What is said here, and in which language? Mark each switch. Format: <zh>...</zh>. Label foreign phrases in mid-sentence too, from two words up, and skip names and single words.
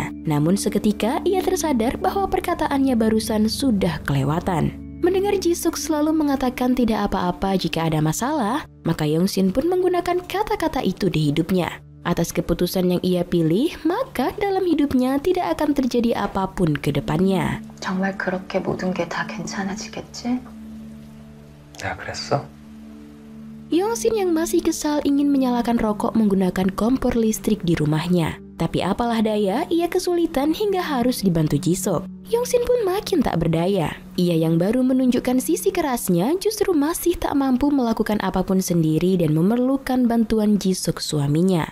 <id>Namun seketika ia tersadar bahwa perkataannya barusan sudah kelewatan. Mendengar Jisuk selalu mengatakan tidak apa-apa jika ada masalah, maka Yongsin pun menggunakan kata-kata itu di hidupnya. Atas keputusan yang ia pilih, maka dalam hidupnya tidak akan terjadi apapun ke depannya.</id> <ko>정말 그렇게 모든 게 다 괜찮아지겠지? 내가 그랬어?</ko> <id>Yongsin yang masih kesal ingin menyalakan rokok menggunakan kompor listrik di rumahnya. Tapi apalah daya, ia kesulitan hingga harus dibantu Jisuk. Yongsin pun makin tak berdaya. Ia yang baru menunjukkan sisi kerasnya justru masih tak mampu melakukan apapun sendiri dan memerlukan bantuan Jisuk suaminya.</id>